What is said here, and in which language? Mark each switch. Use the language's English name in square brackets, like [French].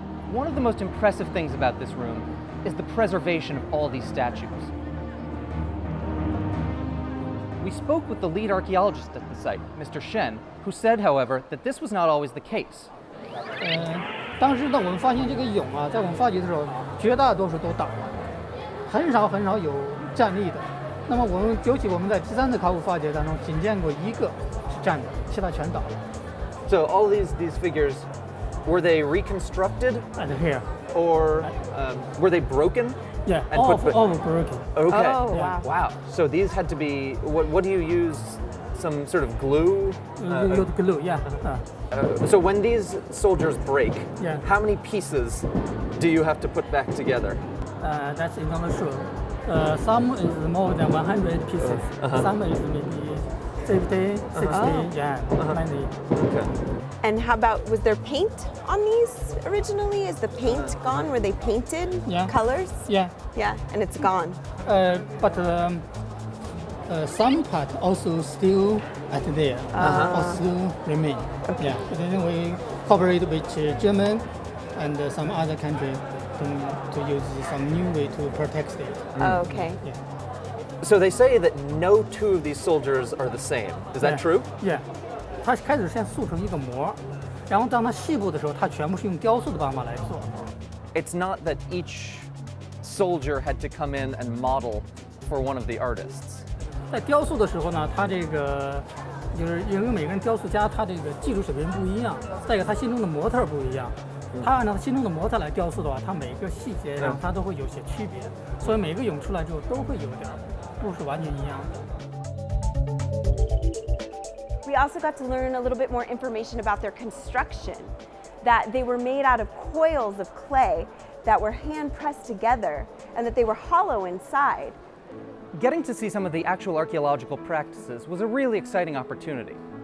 [English] One of the most impressive things about this room is the preservation of all these statues. We spoke with the lead archaeologist at the site, Mr. Shen, who said, however, that this was not always the case. [Chinese] 当时呢，我们发现这个俑啊，在我们发掘的时候，绝大多数都倒了，很少有站立的。那么尤其我们在第3次考古发掘当中，仅见过一个是站着，其他全倒了。 [English] So all these figures, were they reconstructed? And here. Or were they broken? Yeah, and all broken. Okay. Oh, wow. Wow. So these had to be, what do you use? Some sort of glue? Glue, yeah. So when these soldiers break, yeah. How many pieces do you have to put back together? That's not sure. Some is more than 100 pieces. Some is maybe 50, 60, yeah, 90. Okay. And how about, was there paint on these originally? Is the paint gone? Were they painted colors? Yeah. Yeah, and it's gone. But some part also still at there, also remain. Okay. Yeah, but then we cooperate with German and some other country to use some new way to protect it. Oh, okay. Yeah. So they say that no two of these soldiers are the same. Is that true? Yeah. [Chinese] 它开始先塑成一个模，然后当它细部的时候，它全部是用雕塑的办法来做。 [English] It's not that each soldier had to come in and model for one of the artists. [Chinese] 在雕塑的时候呢，它这个就是因为每个人雕塑家他这个技术水平不一样，再一个他心中的模特不一样，他按照他心中的模特来雕塑的话，他每个细节上他都会有些区别，所以每个俑出来之后都会有点不是完全一样的。 [English] We also got to learn a little bit more information about their construction, that they were made out of coils of clay that were hand pressed together and that they were hollow inside. Getting to see some of the actual archaeological practices was a really exciting opportunity.